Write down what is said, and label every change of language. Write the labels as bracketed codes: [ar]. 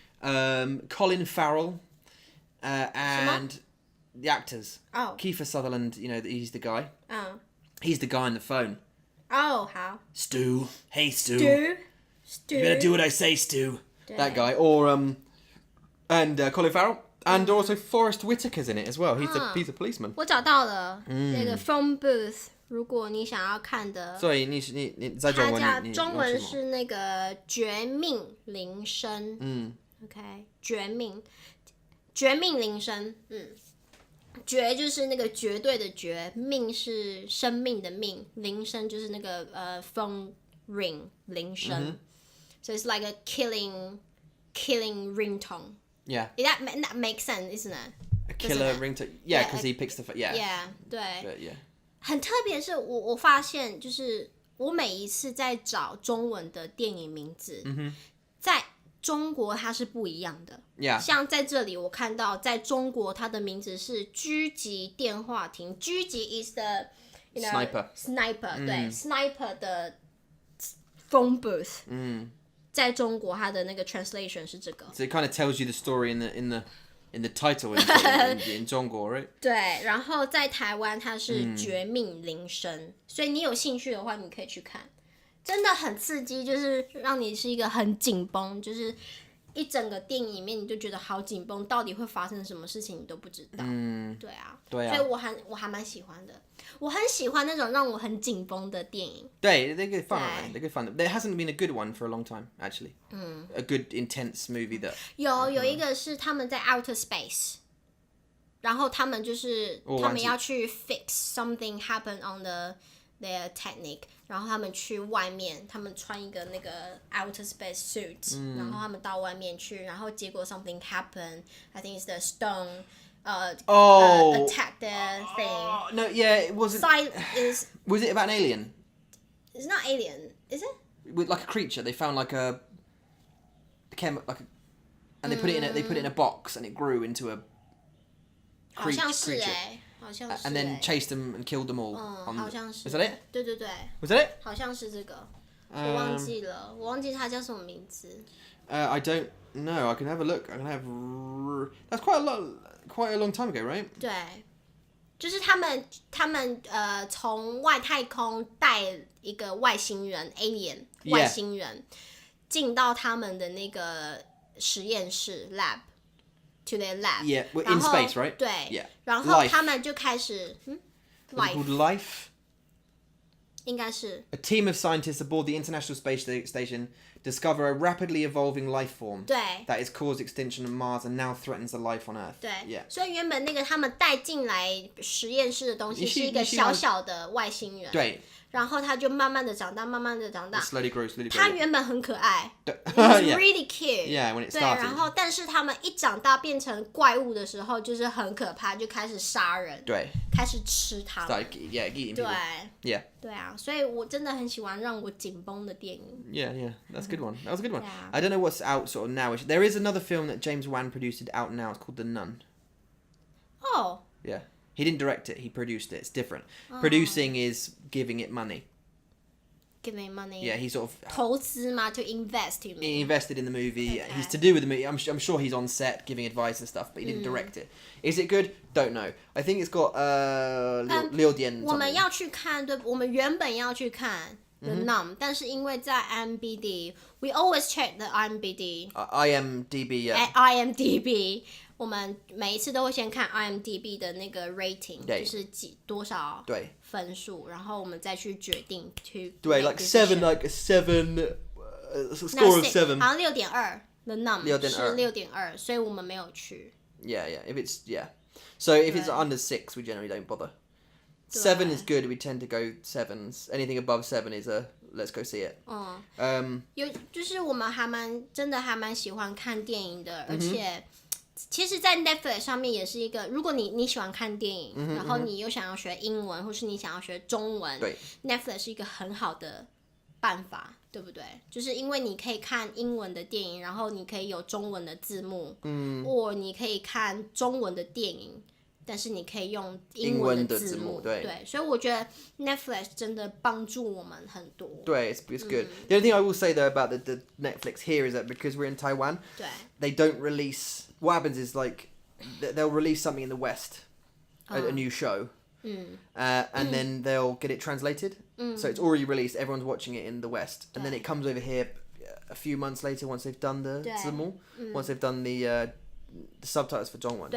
[en] Colin Farrell, and the actors. Oh. Kiefer Sutherland, you know, he's the guy. Oh. He's the guy on the phone. [zh] Oh，好。 [en] Stu, hey Stu. Stu. You better do what I say, Stu. That guy. Or and Colin Farrell. And also Forrest Whitaker's in it as well. He's a policeman. [zh] 我找到了那个 phone booth，如果你想要看的。所以你在中文，它中文是那个绝命铃声。 OK， 绝命铃声。绝就是那个绝对的绝，命是生命的命，铃声就是那个 [en] phone ring [zh] 铃声。 [en] So it's like a killing ringtone. Yeah. That makes sense, isn't it? A killer ringtone. Yeah, because he picks the yeah. Yeah， 对。 Yeah. [zh] 很特别是我发现，就是我每一次在找中文的电影名字，在中国它是不一样的。 [en] Yeah. [zh] 像在这里我看到，在中国它的名字是狙击电话亭。 [en] 狙击 is the sniper 对 sniper 的 phone booth。 [zh] 在中国它的那个 translation 是这个。 [en] So it kind of tells you the story in the title in 中国 right? [zh] 对，然后在台湾它是绝命铃声，所以你有兴趣的话，你可以去看，真的很刺激，就是让你是一个很紧绷，就是一整个电影里面你就觉得好紧绷，到底会发生什么事情你都不知道。对啊，所以我还蛮喜欢的，我很喜欢那种让我很紧绷的电影。 [en] 对 they're good fun, aren't they? They're good fun. There hasn't been a good one for a long time, actually. A good intense movie that. [zh] 有一个是他们在 outer space， 然后他们就是他们要去 [en] fix something happen on their technique， [zh] 然后他们去外面，他们穿一个那个 outer space suit，然后他们到外面去，然后结果 [en] something happen. I think it's the stone. Attack the thing. No, yeah, it wasn't. Was it about an alien? It's not alien, is it? With like a creature, they found like a and they put it in a box and it grew into a creature. [zh] 好像是 [en] And then chased them and killed them all. [zh] 好像是。 [en] Was that it? [zh] 对对对。 [en] Was that it? [zh] 好像是这个，我忘记了，我忘记它叫什么名字。 [en] I don't know. I can have a look. I can have. That's quite a long time ago, right? [zh] 对，就是他们从外太空带一个外星人 alien 外星人进到他们的那个实验室 [en] lab to their lab. Yeah, we're in space, right? [zh] 对 [en] Yeah. [zh] 然后他们就开始 [en] What's it called? Life. [zh] 应该是 [en] A team of scientists aboard the International Space Station discover a rapidly evolving life form [zh] 对 [en] that has caused extinction on Mars and now threatens the life on Earth. [zh] 对 [en] Yeah. [zh] 所以原本那个他们带进来实验室的东西是一个小小的外星人，对，然后他就慢慢的长大，慢慢的长大。 [en] Slowly grows. [zh] 他原本很可爱 [en] It was yeah. really cute. Yeah, when it [zh] 对， [en] started. [zh] 然后但是他们一长大变成怪物的时候，就是很可怕，就开始杀人，对，开始吃他们。 [en] eating [zh] 对 [en] people. Yeah. [zh] 对啊，所以我真的很喜欢让我紧绷的电影。 [en] Yeah, that's a good one. That was a good one. Yeah. I don't know what's out sort of now. There is another film that James Wan produced out now. It's called The Nun. Oh. Yeah. He didn't direct it. He produced it. It's different. Producing is giving it money. Give me money. Yeah, he sort of [zh] 投资嘛， [en] to invest in he invested in the movie. Okay. He's to do with the movie. I'm sure he's on set giving advice and stuff, but he didn't direct it. Is it good? Don't know. I think it's got Liu Dian. [zh] 我们要去看，对，我们原本要去看 The Nun，但是因为在 IMDb， [en] we always check the IMDb. IMDb. [zh] At IMDb， 我们每一次都会先看 IMDb 的那个 rating， 就是多少分数，然后我们再去决定去。 [en] 对 like seven, score of 7. [zh] 好像6.2 ，The Nun 是 [en] 6.2 [zh] 6.2，所以我们没有去。 [en] Yeah. If it's so if it's under 6, we generally don't bother. 7 is good. We tend to go 7s. Anything above 7 is a let's go see it. [zh] 就是我们真的还蛮喜欢看电影的，而且其实，在 Netflix 上面也是一个，如果你喜欢看电影，然后你又想要学英文，或是你想要学中文，Netflix 是一个很好的办法，对不对？就是因为你可以看英文的电影，然后你可以有中文的字幕，或你可以看中文的电影，但是你可以用英文的字幕。对，所以我觉得 Netflix 真的帮助我们很多。 [en] 对 it's good. The only thing I will say though about the Netflix here is that because we're in Taiwan, [zh] 对 [en] they don't release. What happens is like they'll release something in the West, a new show, and then they'll get it translated. So it's already released. Everyone's watching it in the West, and then it comes over here a few months later once they've done the 字幕, once they've done the subtitles for 中文.